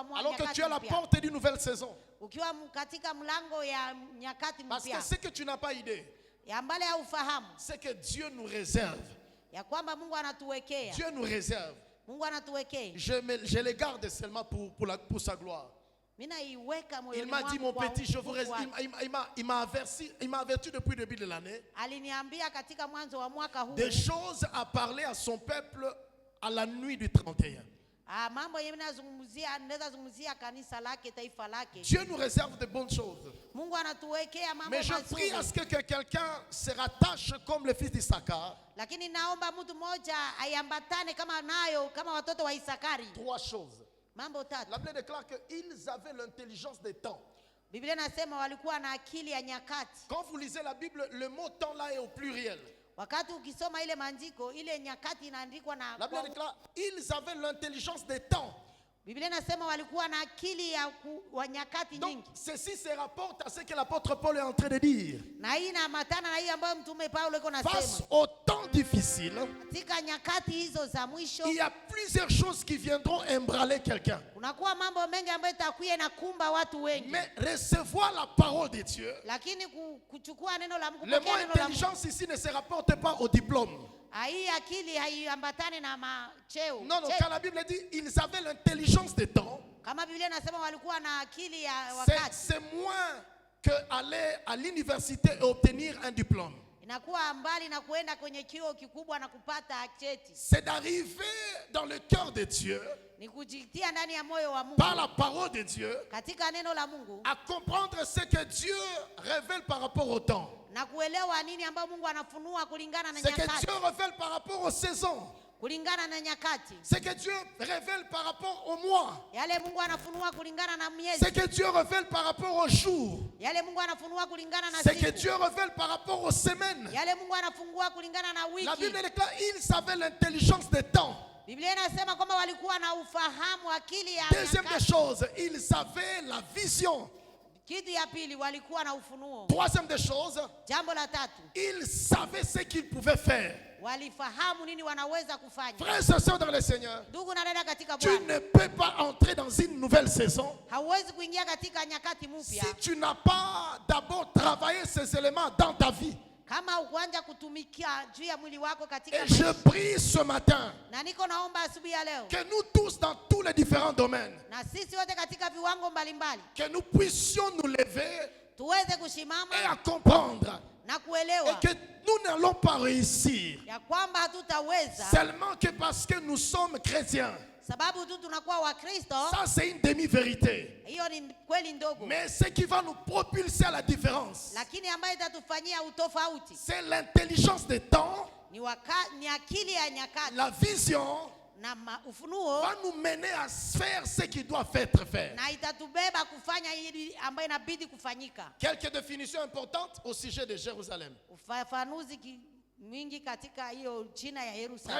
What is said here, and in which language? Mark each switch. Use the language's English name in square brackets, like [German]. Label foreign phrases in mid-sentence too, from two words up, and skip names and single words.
[French] Alors que [Swahili] nyakati [French] tu es à la [Swahili] mpya, [French] porte d'une nouvelle saison. [Swahili] ukiwa katika mlango ya nyakati [French] Parce que [Swahili] mpya, [French] ce que tu n'as pas idée, [Swahili] ya mbale ya ufahamu [French] c'est que Dieu nous réserve. [Swahili] ya kwamba Mungu anatuwekea, [French] Dieu nous réserve. [Swahili] Mungu anatuwekea. [French] Je les garde seulement pour sa gloire. [Swahili] Mimi naiweka [French] Il [Swahili] moyoni [French] m'a dit, [Swahili] mwangu [French] mon [Swahili] kwa [French] petit, je vous [Swahili] utukufu wake. [French] il m'a averti depuis le début de l'année [Swahili] Aliniambia katika mwanzo wa mwaka huu [French] des choses à parler à son peuple à la nuit du 31. [Swahili] mambo yenyewe naweza zungumzia kanisa lake, taifa lake. [French] Dieu nous réserve de bonnes choses. [Swahili] Mungu anatuwekea mambo [French] Mais je [Swahili] mazuri. [French] prie à ce que quelqu'un se rattache comme le fils d'Issachar. [Swahili] Lakini naomba mtu mmoja aiambatane kama nayo kama watoto wa Isakari. [French] 3 choses. [Swahili] Mambo tatu. [French] La Bible déclare qu'ils avaient l'intelligence des temps. [Swahili] Biblia inasema walikuwa na akili ya nyakati. [French] Quand vous lisez la Bible, le mot temps là est au pluriel. [Swahili] Wakati ukisoma ile maandiko, ile nyakati inaandikwa na [French] La Bible déclare ils avaient l'intelligence des temps. [Swahili] Biblia inasema walikuwa na akili ya nyakati [French] Donc, [Swahili] nyingi. [French] ceci se rapporte à ce que l'apôtre Paul est en train de dire. [Swahili] Na hii inaambatana na hii ambayo mtume Paulo iko [French] Face [Swahili] nasema. [French] aux temps difficiles, [Swahili] Katika nyakati hizo za mwisho, [French] il y a plusieurs choses qui viendront embranler quelqu'un. [Swahili] kunakuwa mambo mengi ambayo itakuja na kumba watu wengi. [French] Mais recevoir la parole de Dieu, [Swahili] Lakini kuchukua neno la Mungu, [French] le mot [Swahili] kupokea neno la Mungu. [French] intelligence ici ne se rapporte pas au diplôme. [Swahili] Hii akili haiambatane na macheo. [French] Non, non, quand la Bible dit ils avaient l'intelligence des temps, [Swahili] Kama Biblia inasema walikuwa na akili ya wakati, [French] c'est moins que aller à l'université et obtenir un diplôme. [Swahili] inakuwa mbali na kuenda kwenye chuo kikubwa na kupata cheti. [French] C'est d'arriver dans le cœur de Dieu, [Swahili] Ni kujitia ndani ya moyo wa Mungu, [French] par la parole de Dieu, [Swahili] katika neno la Mungu, [French] à comprendre ce que Dieu révèle par rapport au temps. [Swahili] na kuelewa nini ambayo Mungu anafunua kulingana na [French] Ce que [Swahili] nyakati, [French] Dieu révèle par rapport aux saisons. [Swahili] kulingana na nyakati. [French] Ce que Dieu révèle par rapport au mois. [Swahili] Yale Mungu anafunua kulingana na [French] Ce [Swahili] miezi, [French] que Dieu révèle par rapport aux jours. [Swahili] yale Mungu anafunua kulingana na [French] Ce que [Swahili] siku, [French] Dieu révèle par rapport aux semaines. [Swahili] yale Mungu anafungua kulingana na [French] La [Swahili] wiki. [French] Bible déclare ils avaient l'intelligence des temps. [Swahili] Biblia inasema kwamba walikuwa na ufahamu, akili ya [French] Deuxième des [Swahili] nyakati. [French] choses, ils avaient la vision. [Swahili] Kitu ya pili, walikuwa na ufunuo. [French] Troisième des choses, [Swahili] Jambo la tatu, [French] ils savaient ce qu'ils pouvaient faire. [Swahili] walifahamu nini wanaweza kufanya. [French] Frères et sœurs dans le Seigneur, [Swahili] Ndugu na dada katika [French] tu [Swahili] Bwana, [French] ne peux pas entrer dans une nouvelle saison [Swahili] hauwezi kuingia katika nyakati mpya [French] si tu n'as pas d'abord travaillé ces éléments dans ta vie. [Swahili] kama ukuanza kutumikia juu ya mwili wako katika [French] Et je prie ce matin [Swahili] na niko naomba asubuhi ya leo, [French] que nous tous dans tous les différents domaines, [Swahili] na sisi wote katika viwango mbalimbali [French] que nous puissions nous lever [Swahili] tuweze kusimama [French] et à comprendre [Swahili] na [French] et [Swahili] kuelewa [French] que nous n'allons pas réussir [Swahili] ya kwamba hatutaweza [French] seulement que parce que nous sommes chrétiens. [Swahili] sababu tu tunakuwa Wakristo. [French] Ça, c'est une demi-vérité. [Swahili] Hiyo ni kweli ndogo, [French] Mais ce qui va nous propulser à la différence, [Swahili] lakini ambayo itatufanyia utofauti [French] c'est l'intelligence des temps, [Swahili] ni akili ya nyakati [French] la vision [Swahili] na ufunuo, [French] va nous mener à faire ce qui doit être fait. [Swahili] na itatubeba kufanya hili ambayo inabidi kufanyika. [French] Quelques définitions importantes au sujet de Jérusalem. [Swahili] Ufafanuzi mwingi katika hiyo jina ya Yerusalemu.